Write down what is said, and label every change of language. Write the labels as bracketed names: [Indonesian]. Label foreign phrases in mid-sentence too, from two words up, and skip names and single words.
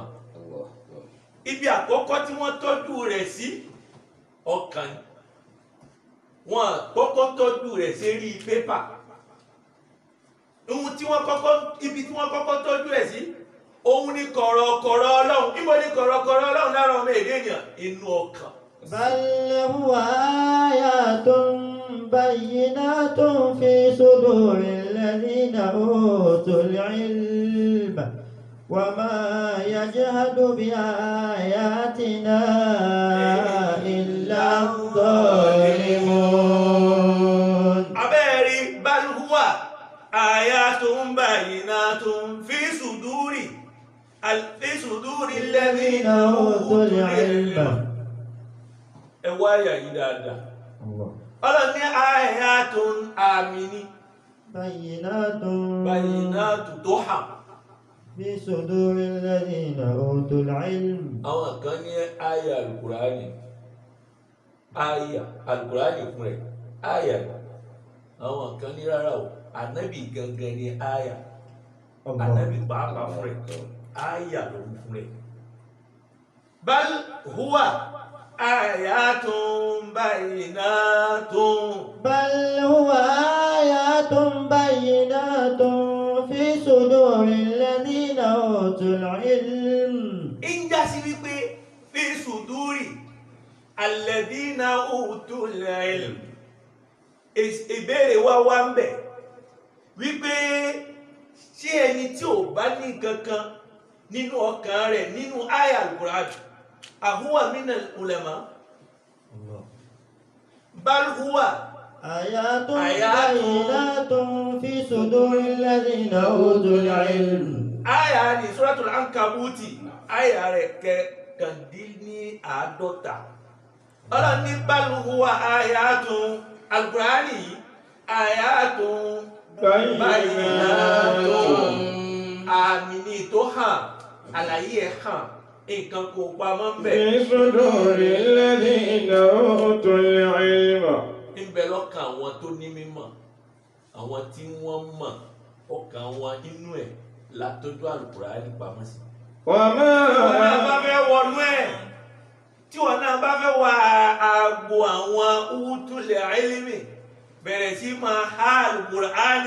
[Yoruba] ibi àkọ́kọ́ tí wọ́n tọ́jú rẹ̀ sí ọkàn wọn kọ́kọ́ tọ́jú rẹ̀ sérí pépà. ohun tí wọ́n kọ́kọ́ ibi tí wọ́n kọ́kọ́ tọ́jú ẹ̀ sí òun ni kọ̀rọ̀kọ̀rọ̀ Ọlọ́run. níbo ni kọ̀rọ̀kọ̀rọ̀ Ọlọ́run lára ọmọ èdè ènìyàn? inú ọkàn. [Arabic] بل هو آيات بينات في صدور الذين أوتوا العلم وما يجهد بآياتنا إلا الظالمون. abẹ́ẹ̀rí بل هو آيات بينات في صدور الذين أوتوا العلم. [Yoruba] ẹ wá àyà yìí dáadáa. Ọlọ́run ní ayatun àmì ni. Bayyinatun tó hàn. [Arabic] في صدور الذين أوتوا العلم. [Yoruba] àwọn kan ní àyà alukurani àyà alukurani fún rẹ̀ àyà àwọn kan ní rárá o ànábì gangan ní àyà ànábì pàápàá fún rẹ̀ àyà ló ń fún rẹ̀. [Arabic] بل هو آيات بينات. بل هو آيات بينات في صدور الذين أوتوا العلم. [Yoruba] ń já sí wípé [Arabic] في صدور الذين أوتوا العلم. [Yoruba] ìbéèrè wa wá ń bẹ̀ wípé ṣé ẹni tí ò bá ní kankan nínú ọkàn rẹ̀ nínú àyà al-Qur'an [Arabic] أهو من العلماء بل هو آيات بينات في صدور الذين أوتوا العلم. [Yoruba] àyà ni suratul ankabuti àyà rẹ̀ kẹkàndínláàádọ́ta. Ọlọ́run ní [Arabic] بل هو آيات القرآن آيات بينات [Yoruba] àmì ní tó hàn àlàyé ẹ̀ hàn nǹkan kò pamọ́ ń bẹ̀. [Arabic] في صدور الذين أوتوا العلم. [Yoruba] ń bẹ lọ́kàn àwọn tó ní mímọ̀ àwọn tí wọ́n mọ̀ ọkàn wọn inú ẹ̀ látọ́jú al-Qur'ani pamọ́ sí. [Arabic] وما [Yoruba] wọn náà bá fẹ́ wọnú ẹ̀ tí wọn náà bá fẹ́ wọ àgbo àwọn [Arabic] أوتوا العلم [Yoruba] bẹ̀rẹ̀ sí máa há al-Qur'ani